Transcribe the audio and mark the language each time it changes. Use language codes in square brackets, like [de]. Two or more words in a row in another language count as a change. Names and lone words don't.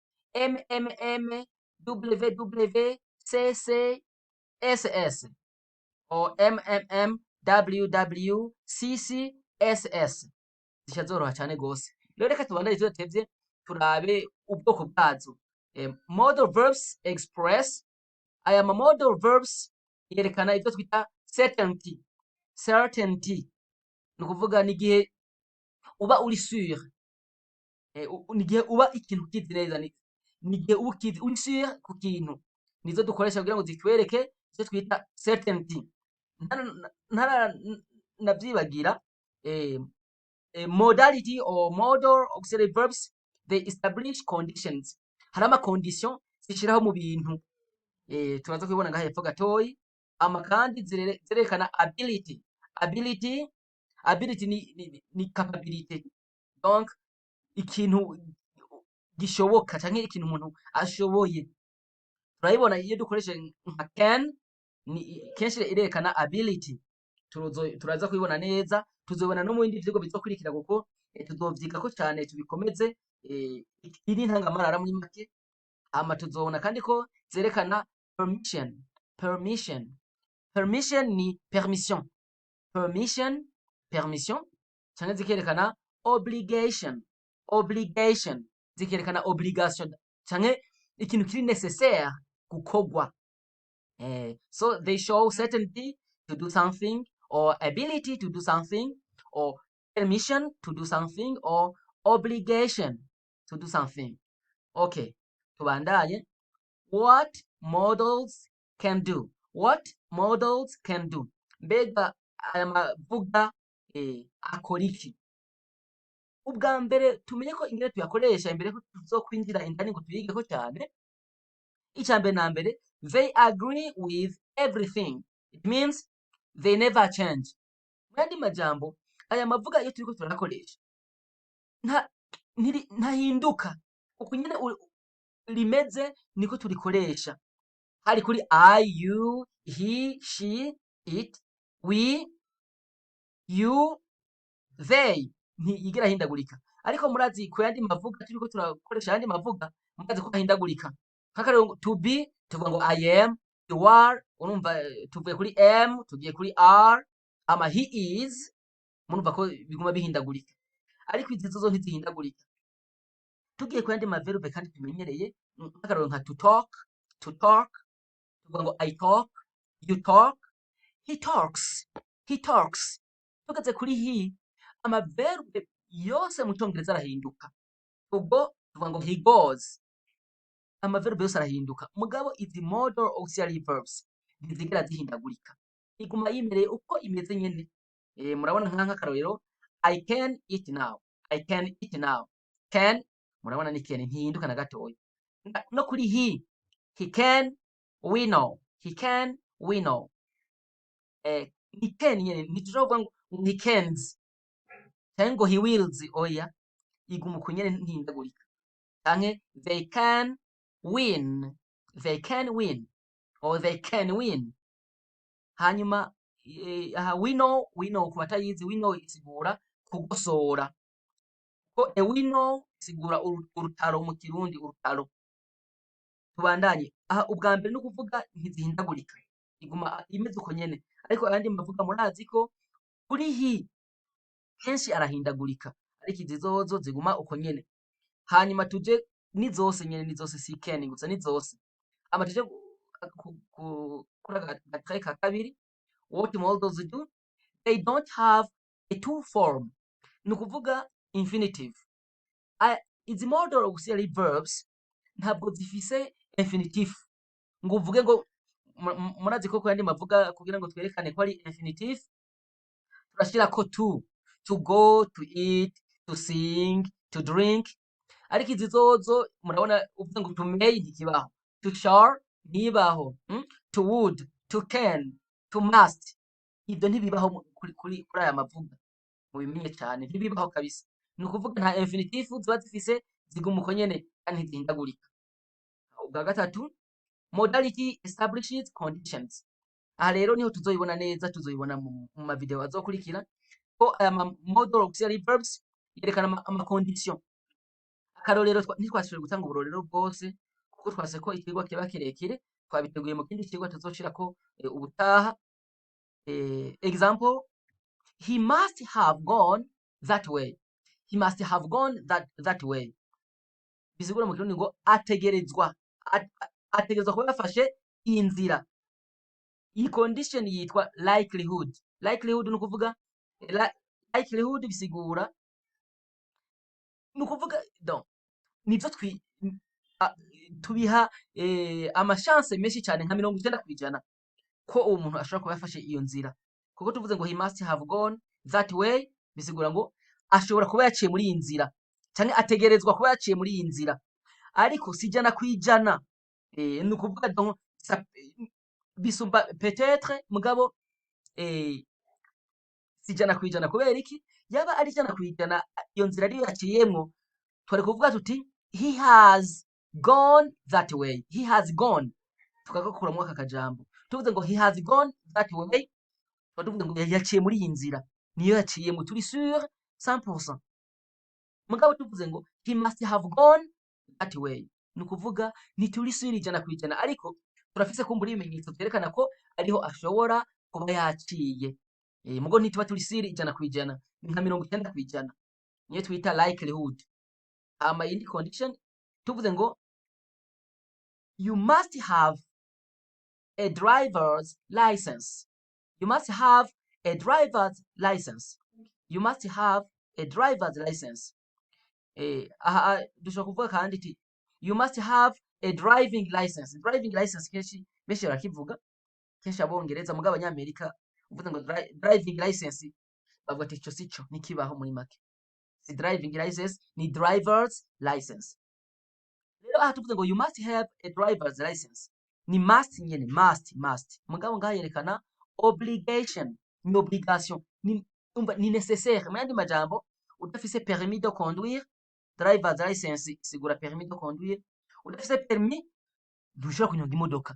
[rn] WW CC SS o WW CC SS zisha zoroha cyane gose. Rero reka tubandanye tudatevye turabe ubwoko bwazo. [en] Modal verbs express. [rn] Aya ma [en] modal verbs [rn] yerekana ivyo twita certainty. Certainty nukuvuga ni gihe uba uri sûr, ni gihe uba ikintu kizi neza, ni gihe uba ukizi uri sûr ku kintu, nizo dukoresha kugira ngo zitwereke ivyo twita certainty. [en] Navyibagira modality or modal auxiliary verbs, they establish conditions. [rn] Hari ama condition zishiraho mu bintu turaza kubibona ngaha hepfo gatoyi. Ama kandi zirerekana ability. Ability ni capability, donc ikintu gishoboka canke ikintu umuntu ashoboye. Turayibona iyo dukoresheje nka can, ni kenshi irerekana ability. turaza kubibona neza, tuzobona no mu bindi vyigwa bizokurikira kuko tuzovyigako cane tubikomeze, iri ntangamarara muri make. Hama tuzobona kandi ko zerekana permission. Permission ni permission. Permission canke zikerekana obligation. Zikerekana obligation canke ikintu kiri necessaire gukorwa. [en] So they show certainty to do something, or ability to do something, or permission to do something, or obligation to do something. Okay, tubandanye. What models can do. [rn] Mbega aya mavuga akora iki? Ubwa mbere tumenye ko ingene tuyakoresha imbere ko tuzokwinjira indani ngo tuyigeko cyane. Icya mbere na mbere, [en] they agree with everything. It means they never change. [rn] Mu yandi majambo, aya mavuga iyo turiko turakoresha ntahinduka. Uko nyene rimeze niko turikoresha. [en] Hari kuri I, you, he, she, it, we, you, they, [rn] ntiyigera hindagurika. Ariko murazi ku yandi mavuga turiko turakoresha yandi mavuga, murazi ko ahindagurika. [en] Nk'akarero to be [rn] tuvuga ngo [en] I am, you are, [rn] urumva tuvuye kuri am tugiye kuri are, ama [en] he is, [rn] murumva ko biguma bihindagurika. Ariko izi zo ntizihindagurika. Tugiye ku yandi maverbe kandi tumenyereye, nk'akarero nka [en] to talk, [rn] tuvuga ngo [en] I talk, you talk, he talks. [rn] Tugeze kuri he, amaverbe yose mu Congereza arahinduka. Ubwo tuvuga ngo [en] he goes, [rn] amaverbe yose arahinduka. Mugabo izi [en] modal auxiliary verbs [rn] ntizigera zihindagurika, iguma yimereye uko imeze nyene. Murabona nk'akarorero [en] I can eat now. Can, [rn] murabona ni can, ntihinduka na gatoya. No kuri [en] he can, we know. [rn] Ni can nyene, ntituvuga ngo [en] he cans [rn] cyangwa ngo [en] he wills, [rn] oya, iguma uko nyene ntihindagurika. [en] Canke they can win, or they can win. [rn] Hanyuma [en] we know [rn] ku batayizi, [en] we know [rn] isigura kugosora. Ko [en] we know [rn] isigura urutaro mu Kirundi, urutaro. Tubandanye. Ubwa mbere no kuvuga ntizihindagurika, iguma imeze uko nyene. Ariko ayandi mavuga murazi ko kuri he kenshi arahindagurika, ariko izi zozo ziguma uko nyene. Hanyuma tuje ni zose nyene, ni zose si can gusa, ni zose. Ama tuje kuri agace ka kabiri, [en] what models do. They don't have a to form, [rn] ni ukuvuga infinitive. Izi [en] modal auxiliary verbs [rn] ntabwo zifise infinitive ngo uvuge ngo murazi ko yandi mavuga kugira ngo twerekane ko ari infinitive turashira ko [en] to go, to eat, to sing, to drink. [rn] Ariko izi zozo murabona uvuga ngo [en] to may ntikibaho, to shall ntibaho, to would, to can, to must, [rn] ibyo ntibibaho kuri aya mavuga. Mubimenye cyane, ntibibaho kabisa. Ni ukuvuga nta infinitive ziba zifise, ziguma uko nyene kandi ntizihindagurika. Ubwa gatatu, [en] modality establishes conditions. [rn] Aha rero niho tuzoyibona neza, tuzoyibona mu mavideo azokurikira ko aya [en] modal auxiliary verbs [rn] yerekana ama condition. Akarorero ntitwashoboye gutanga uburorero bwose kuko twase ko ikigwa kiba kirekire, twabiteguye mu kindi kigwa tuzoshirako ubutaha. [en] Example, he must have gone that way. [rn] Bisigura mu Kirundi ngo ategerezwa kuba yafashe iyi nzira. Iyi condition yitwa likelihood. Ni ukuvuga likelihood bisigura ni ukuvuga nivyo tubiha amachance menshi cyane nka 90% ko uwo muntu ashobora kuba yafashe iyo nzira. Kuko tuvuze ngo [en] he must have gone that way, [rn] bisigura ngo ashobora kuba yaciye muri iyi nzira cyane, ategerezwa kuba yaciye muri iyi nzira. Ariko si ijana kwijana, ni ukuvuga bisumba peut-être, mugabo si ijana kwijana. Kubera iki? Yaba ari ijana kwijana iyo nzira ari yaciyemwo, twari kuvuga tuti [en] he has gone that way. He has gone [rn] tukagakuramwo aka kajambo. Tuvuze ngo [en] he has gone that way, [rn] tuba tuvuze ngo yaciye muri iyi nzira, niyo yaciyemo, turi sur 100%. Mugabo tuvuze ngo [en] he must have gone that way, [rn] ni ukuvuga ntituri sur 100%, ariko turafise kumbura ibimenyetso vyerekana ko ariho ashobora kuba yaciye. Mugo ntituba turi sur 100%, ni nka 90%, niyo twita likelihood. Hama iyindi condition tuvuze ngo [en] you must have a driver's license. You must have a driver's license. You must have a driver's license. [rn] Aha dushobora kuvuga kandi iti [en] you must have a driving license. Driving license [rn] kenshi benshi barakivuga, kenshi abongereza, mugabo abanyamerika uvuze ngo [en] driving license [rn] bavuga ati ico sico nikibaho muri make. [en] Si driving license, ni driver's license. [rn] Rero aha tuvuze ngo [en] you must have a driver's license, [rn] ni must nyene, must. Mugabo ngaha yerekana obligation, ni obligation, ni nécessaire. Mu yandi majambo, udafise [fr] permis de conduire, [en] driver's license [rn] isigura [fr] permis de conduire, [rn] udafise permis ntushobora kunyonga imodoka.